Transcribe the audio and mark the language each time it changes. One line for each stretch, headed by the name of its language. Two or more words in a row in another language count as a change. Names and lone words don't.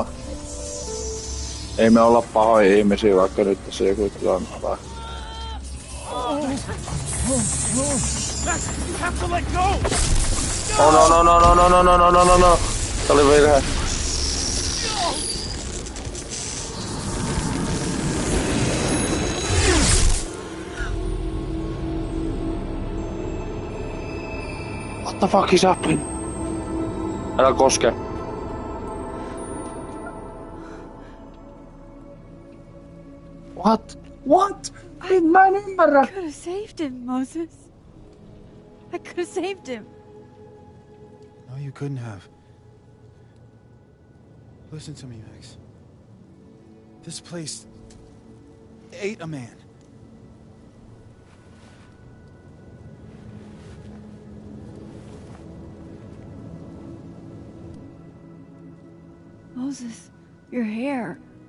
Finnish: Ei me olla pahoja ihmisiä, vaikka nyt tässä joku tilanne on.
English: Oh no no no no no no no no no no no.
Finnish: Tää oli virhe.
English: What the fuck is happening?
Finnish: Älä koske.
English: What? What?
Finnish: Mä en ymmärrä.
English: I could have saved him, Moses. I could have saved him. No, you couldn't have. Listen to me, Max. This place ate a man. Moses, your hair.